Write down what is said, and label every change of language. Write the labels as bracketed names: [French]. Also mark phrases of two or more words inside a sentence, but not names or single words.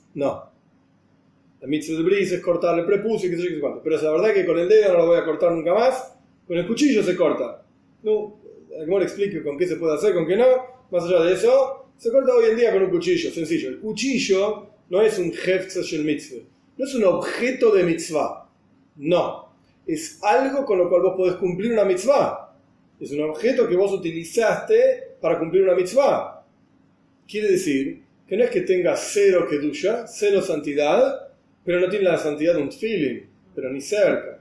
[Spanish] No. La mitzvah del bris es cortar el prepucio y qué sé yo, qué sé cuánto. Pero es la verdad que con el dedo no lo voy a cortar nunca más, con el cuchillo se corta. No, como le explico con qué se puede hacer, con qué no. Más allá de eso, se corta hoy en día con un cuchillo, sencillo. El cuchillo no es un [Hebrew] חפצא של מצוה, [Spanish] no es un objeto de mitzvah. No. Es algo con lo cual vos podés cumplir una mitzvah. Es un objeto que vos utilizaste para cumplir una mitzvah. Quiere decir que no es que tenga cero kedusha, cero santidad, pero no tiene la santidad de un tefilin, pero ni cerca.